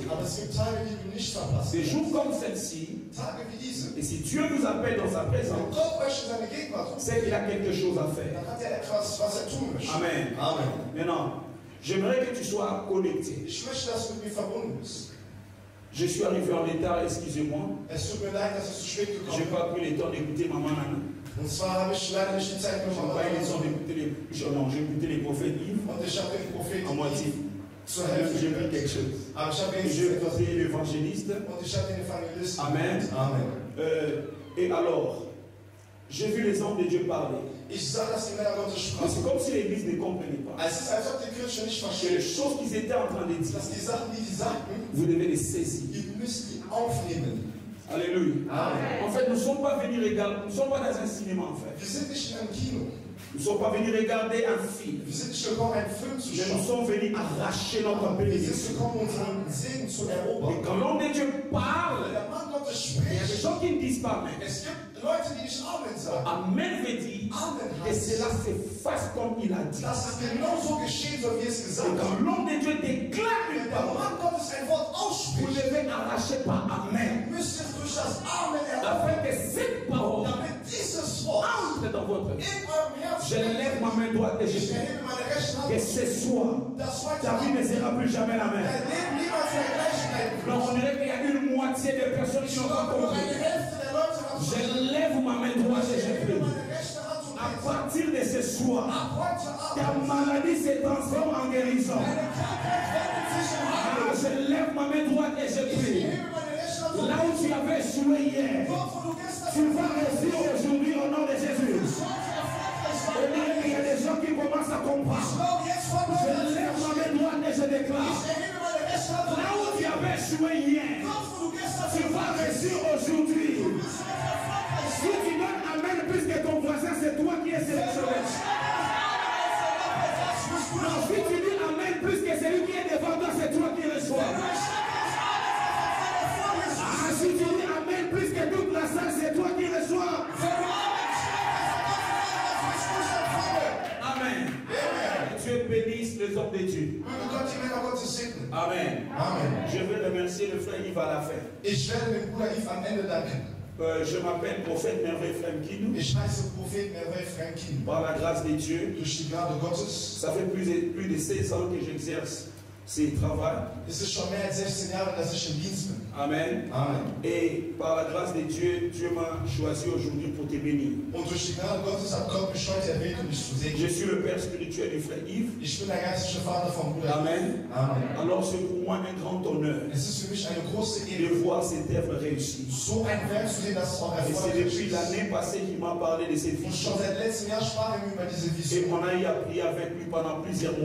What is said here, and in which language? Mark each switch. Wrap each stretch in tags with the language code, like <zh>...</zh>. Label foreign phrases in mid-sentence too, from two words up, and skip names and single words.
<fr>Des jours comme celle-ci. Et si Dieu nous appelle dans sa présence, c'est qu'il a quelque chose à faire. Amen. Maintenant, j'aimerais que tu sois connecté. Je suis arrivé en retard, excusez-moi. Je n'ai pas pris le temps d'écouter maman Nana.</fr> <de>Und zwar habe ich leider nicht die Zeit genommen.</de> <fr>J'ai écouté les prophètes Yves.</fr> <de>Und ich habe den Propheten</de> <fr>à moitié.</fr> <de>Zur Hälfte</de> <fr>J'ai pris quelque chose.</fr> <de>Aber ich habe</de> <fr>J'ai écouté l'évangéliste.</fr> <de>Und ich habe den Evangelisten. Amen. Amen.</de> <fr>Et alors, j'ai vu les hommes de Dieu parler.</fr> <de>Ich sah, dass die Männer Gottes sprachen.</de> <fr>C'est comme si l'église ne comprenait pas.</fr> <de>Es ist, als ob die Kirche nicht</de> <fr>Que les</fr> <de>versteht.</de> <fr>choses qu'ils étaient en train de dire,</fr> <de>Dass die Sachen, die sagten,</de> <fr>vous devez les saisir.</fr> <de>ihr müsst die aufnehmen. Alléluia. Amen.</de> <fr>En fait, nous ne sommes pas venus regarder, nous ne sommes pas dans un cinéma en fait.</fr> <de>Wir sind nicht in einem Kino.</de> <fr>Nous ne sommes pas venus regarder un film.</fr> <de>Wir sind nicht gekommen, einen Film zu</de> <fr>Mais nous</fr> <de>schauen.</de> <fr>sommes venus arracher notre</fr> <de>Wir sind</de> <fr>bénédiction.</fr> <de>gekommen, unseren Segen zu</de> <fr>Et</fr> <de>erobern.</de> <fr>quand l'homme de Dieu parle,</fr> <de>Der Mann Gottes</de> <fr>il y a des</fr> <de>spricht.</de> <fr>gens qui ne disent pas Amen.</fr> <de>Es gibt Leute, die nicht Amen sagen.</de> <fr>Amen veut dire que cela se fasse comme il a dit.</fr> <de>Dass es genau so geschehen soll, wie es</de> <fr>Et</fr> <de>gesagt</de> <fr>quand</fr> <de>hat.</de> <fr>l'homme de Dieu déclare une</fr> <de>Wenn der</de> <fr>parole,</fr> <de>Mann Gottes ein Wort</de> <fr>vous</fr> <de>ausspricht,</de> <fr>devez arracher par Amen.</fr> <de>müsst ihr durch das Amen erobern,</de> <fr>Afin que cette parole</fr> <de>damit dieses Wort</de> <fr>entre dans votre vie.</fr> <de>in eurem</de> <fr>Je</fr> <de>Herzen</de> <fr>lève ma main droite et je</fr> <de>Ich</de> <fr>prie</fr> <de>erhebe meine rechte Hand.</de> <fr>que ce soir,</fr> <de>Das heute</de> <fr>ta vie ne</fr> <de>Abend</de> <fr>sera plus jamais la même.</fr> <de>dein Leben niemals mehr gleich bleiben</de> <fr>Donc on wird. dirait qu'il y a une moitié de personnes qui</fr> <de>Ich</de> <fr>n'ont pas</fr> <de>glaube, nur</de> <fr>compris.</fr> <de>eine Hälfte der Leute haben</de> <fr>Je</fr> <de>verstanden.</de> <fr>lève ma main droite et</fr> <de>Ich</de> <fr>je</fr> <de>erhebe</de> <fr>prie.</fr> <de>meine rechte Hand und</de> <fr>À</fr> <de>bete.</de> <fr>partir de ce soir,</fr> <de>Ab heute</de> <fr>ta</fr> <de>Abend</de> <fr>maladie se transforme en guérison.</fr> <de>deine Krankheit wendet sich in</de> <fr>Ah,</fr> <de>Heilung.</de> <fr>je lève ma main droite et je</fr> <de>Ich</de> <fr>prie.</fr> <de>erhebe meine rechte Hand und</de> <fr>Là où tu avais échoué hier,</fr> <de>dort, wo du gestern</de> <fr>tu vas réussir aujourd'hui au nom de Jésus.</fr> <de>heute erfolgreich</de> <fr>Et là, il y a des gens qui commencent à</fr> <de>Ich</de> <fr>comprendre.</fr> <de>glaube, jetzt von</de> <fr>Je</fr> <de>heute an,</de> <fr>lève ma main droite et je déclare.</fr> <de>ich erhebe meine rechte Hand</de> <fr>Là où</fr> <de>und</de> <fr>tu avais échoué hier,</fr> <de>dort, wo du gestern</de> <fr>tu vas réussir aujourd'hui.</fr> <de>bist heute erfolgreich.</de> <fr>Si tu donnes Amen, puisque ton voisin, c'est toi qui es sélectionné. Non, si tu dis Amen, puisque celui qui est devant toi, c'est toi qui reçois. Ah, si tu dis Amen, puisque toute la salle, c'est toi qui reçois. Amen. Dieu bénisse les hommes de Dieu.</fr> <de>Möge Gott die Männer Gottes segnen. Amen. Amen.</de> <fr>Je vais remercier le frère Yves à la fin.</fr> <de>Ich werde dem Bruder Yves am Ende danken.</de> <fr>Je m'appelle prophète Merveille Fremkin.</fr> <de>Ich heiße Prophet Merveille Frankin.</de> <fr>Par la grâce de Dieu,</fr> <de>Durch die Gnade Gottes.</de> <fr>ça fait plus de 16 ans que j'exerce ce travail.</fr> <de>Es ist schon mehr als 16 Jahre, dass ich im Dienst bin. Amen. Amen.</de> <fr>Et par la grâce de Dieu, Dieu m'a choisi aujourd'hui pour te bénir.</fr> <de>Und durch die Gnade Gottes hat Gott mich heute erwählt, um dich zu</de> <fr>Je</fr> <de>segnen.</de> <fr>suis le père spirituel du frère Yves.</fr> <de>Ich bin der geistliche Vater vom Bruder. Amen. Amen.</de> <fr>Alors c'est pour moi un grand honneur</fr> <de>Es ist für mich eine große</de> <fr>de</fr> <de>Ehre,</de> <fr>voir cette œuvre réussir.</fr> <de>so ein Werk zu sehen, dass es auch</de> <fr>Et c'est</fr> <de>erfolgreich</de> <fr>depuis</fr> <de>ist.</de> <fr>l'année passée qu'il m'a parlé de cette</fr> <de>Und</de> <fr>vision.</fr> <de>schon seit letztem Jahr sprachen wir über diese</de> <fr>Et</fr> <de>Vision.</de> <fr>on a eu à prier avec lui pendant plusieurs mois.</fr>